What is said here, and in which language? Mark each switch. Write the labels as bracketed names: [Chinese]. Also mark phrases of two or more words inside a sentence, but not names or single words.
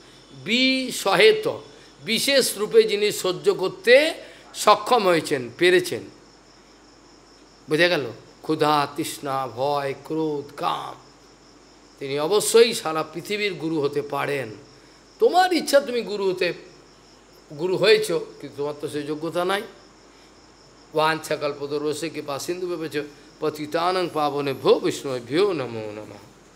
[Bangla] বিষহেত, বিশেষ রূপে যিনি সহ্য করতে সক্ষম হয়েছেন, পেরেছেন, বোঝা গেল? ক্ষুধা তৃষ্ণা ভয় ক্রোধ কাম, তিনি অবশ্যই সারা পৃথিবীর গুরু হতে পারেন। তোমার ইচ্ছা তুমি গুরু হয়েছ, কিন্তু তোমার তো সেই যোগ্যতা নাই। [Sanskrit] वाञ्छकल्पतरुस्य कृपा सिन्धु व्यवच पतितानं पावनेभ्यो विष्णुभ्यो नमो नमः।